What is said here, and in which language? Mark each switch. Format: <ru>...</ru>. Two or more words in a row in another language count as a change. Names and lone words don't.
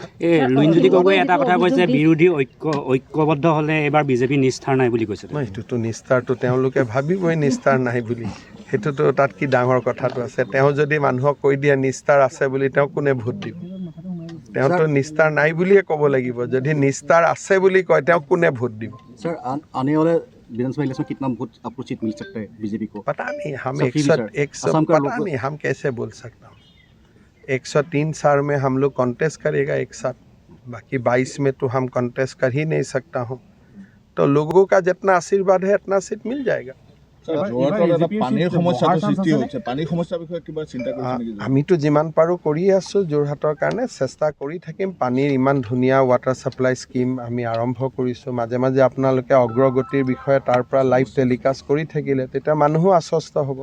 <as>লুইনজ্যোতি গগৈ এটা কথা কৈছে বিৰোধী ঐক্যবদ্ধ হ'লে এবাৰ বিজেপি নিষ্ঠাৰ নাই বুলি কৈছে। সেইটোতো নিষ্ঠাৰটো তেওঁলোকে ভাবিবই নিষ্ঠাৰ নাই বুলি। সেইটোতো তাত কি ডাঙৰ কথাটো আছে? তেওঁ যদি মানুহক কৈ দিয়ে নিষ্ঠাৰ আছে বুলি, তেওঁ কোনে ভোট দিব? তেওঁতো নিষ্ঠাৰ নাই বুলিয়ে ক'ব লাগিব। যদি নিষ্ঠাৰ আছে বুলি কয়, তেওঁ কোনে ভোট দিব?</as> <hi>विधानसभा इलेक्शन कितना वोट आपको सीट मिल सकता है बीजेपी को? पता नहीं, हम कैसे बोल सकता हूँ। 103 साल में हम लोग कॉन्टेस्ट करेगा एक साथ, बाकी 22 में तो हम कॉन्टेस्ट कर ही नहीं सकता हूँ। तो लोगों का जितना आशीर्वाद है उतना सीट मिल जाएगा।</hi> <as>আমিতো যিমান পাৰোঁ কৰি আছোঁ, যোৰহাটৰ কাৰণে চেষ্টা কৰি থাকিম। পানীৰ ইমান ধুনীয়া</as> <en>water supply scheme</en> <as>আমি আৰম্ভ কৰিছোঁ। মাজে মাজে আপোনালোকে অগ্ৰগতিৰ বিষয়ে তাৰ পৰা লাইভ টেলিকাষ্ট কৰি থাকিলে তেতিয়া মানুহো আশ্বস্ত হ'ব।</as>